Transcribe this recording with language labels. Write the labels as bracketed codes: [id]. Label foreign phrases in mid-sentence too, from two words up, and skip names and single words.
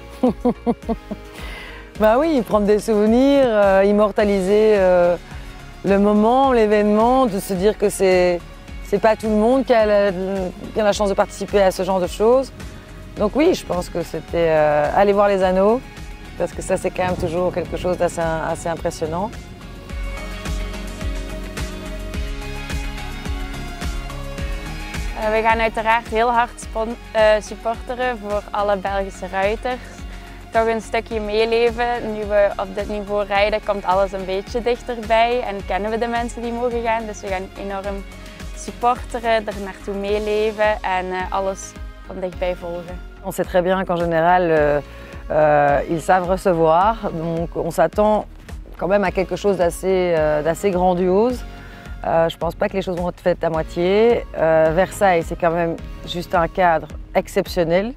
[fr] Bah oui, prendre des souvenirs, immortaliser le moment, l'événement, de se dire que c'est pas tout le monde qui a la chance de participer à ce genre de choses. Donc oui, je pense que c'était aller voir les anneaux, parce que ça c'est quand même toujours quelque chose d'assez impressionnant. [nl] We gaan uiteraard heel hard supporteren voor alle Belgische ruiters. Toch een stukje meeleven. Nu we op dit niveau rijden, komt alles een beetje dichterbij en kennen we de mensen die mogen gaan. Dus we gaan enorm supporteren, er naartoe meeleven en alles van dichtbij volgen. [fr] On sait très bien qu'en général, ils savent recevoir, donc on s'attend quand même à quelque chose d'assez grandiose. Je ne pense pas que les choses vont être faites à moitié. Versailles, c'est quand même juste un cadre exceptionnel.